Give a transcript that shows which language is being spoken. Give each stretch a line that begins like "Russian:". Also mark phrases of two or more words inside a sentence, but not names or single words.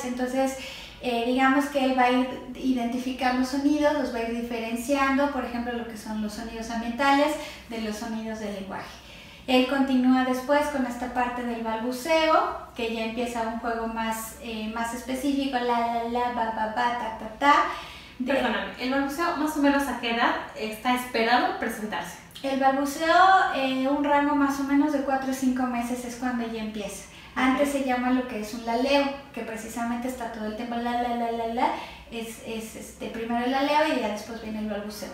Spanish: Entonces, digamos que él va a ir identificando sonidos, los va a ir diferenciando, por ejemplo, lo que son los sonidos ambientales de los sonidos del lenguaje. Él continúa después con esta parte del balbuceo, que ya empieza un juego más específico, la, ba, ba, ba, ta, ta, ta. Perdóname, ¿el balbuceo más o menos a qué edad está esperado presentarse? El balbuceo, un rango más o menos de 4 o 5 meses es cuando ya empieza. Antes se llama lo que es un laleo, que precisamente está todo el tiempo la, es primero el laleo y ya después viene el balbuceo.